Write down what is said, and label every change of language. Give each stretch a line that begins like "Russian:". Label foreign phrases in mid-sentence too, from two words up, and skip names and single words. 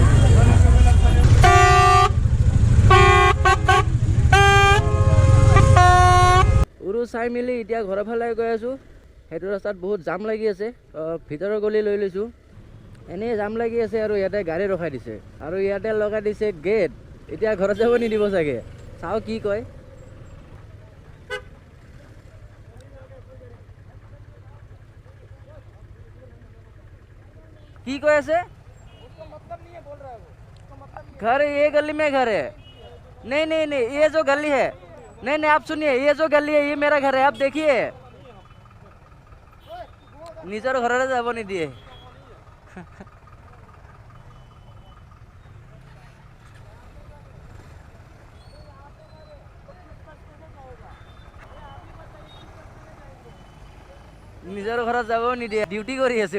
Assamese: উৰু চাই মেলি এতিয়া ঘৰৰ ফালে গৈ আছোঁ সেইটো ৰাস্তাত বহুত জাম লাগি আছে ভিতৰৰ গলি লৈ লৈছোঁ এনেই জাম লাগি আছে আৰু ইয়াতে গাড়ী ৰখাই দিছে আৰু ইয়াতে লগাই দিছে গেট এতিয়া ঘৰত যাব নিদিব চাগে চাওঁ কি কয়
Hindi: की कोई ऐसे घर ये गली में घर है नहीं नहीं नहीं ये जो गली है नहीं नहीं आप सुनिए ये जो गली है ये मेरा घर है आप देखिए
Assamese: নিজৰ ঘৰ যাব নিদিয়ে নিজৰ ঘৰত যাব নিদিয়ে ডিউটি কৰি আছে